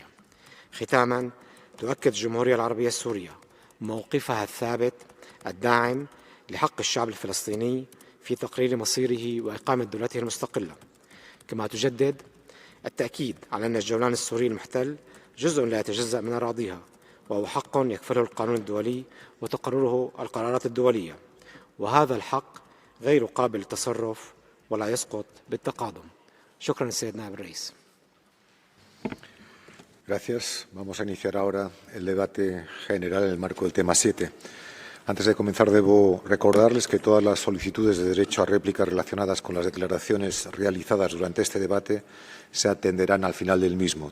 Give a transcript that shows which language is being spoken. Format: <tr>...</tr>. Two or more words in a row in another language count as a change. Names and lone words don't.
<ar>ختاماً، تؤكد الجمهورية العربية السورية موقفها الثابت الداعم لحق الشعب الفلسطيني في تقرير مصيره وإقامة دولته المستقلة، كما تجدد التأكيد على أن الجولان السوري المحتل جزء لا يتجزأ من أراضيها، وهو حق يكفله القانون الدولي وتقرره القرارات الدولية، وهذا الحق غير قابل للتصرف ولا يسقط بالتقادم. شكرا السيد نائب الرئيس.</ar> <es>Gracias. Vamos a iniciar ahora el debate general en el marco del tema 7. Antes de comenzar, debo recordarles que todas las solicitudes de derecho a réplica relacionadas con las declaraciones realizadas durante este debate se atenderán al final del mismo.</es>